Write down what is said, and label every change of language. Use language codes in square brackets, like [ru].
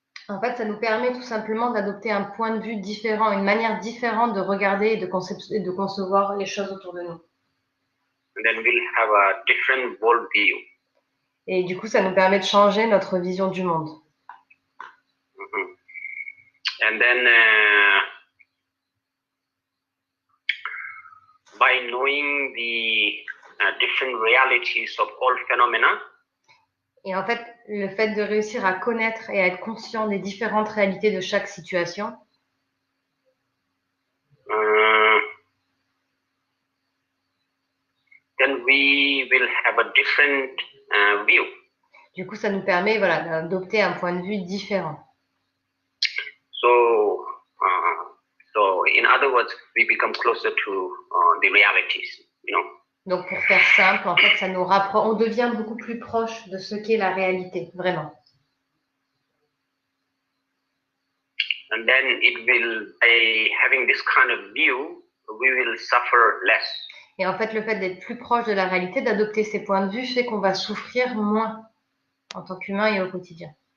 [fr] En fait, ça nous permet tout simplement d'adopter un point de vue différent, une manière différente de regarder et de concevoir les choses autour de nous. [en] And then we'll have a different worldview. [fr] Et du coup, ça nous permet de changer notre vision du monde. [en] And then by knowing the different realities of all phenomena, [fr] et en fait, le fait de réussir à connaître et à être conscient des différentes réalités de chaque situation, [en] then we will have a different view. [fr] Du coup, ça nous permet d'adopter un point de vue différent. [en] So in other words, we become closer to the realities, you know. [fr] Donc, pour faire simple, en fait, ça nous rapproche, on devient beaucoup plus proche de ce qu'est la réalité, vraiment. [en] And then it will, by having this kind of view, we will suffer less. [fr] Et en fait, le fait d'être plus proche de la réalité, d'adopter ces points de vue, fait qu'on va souffrir moins en tant qu'humain et au quotidien.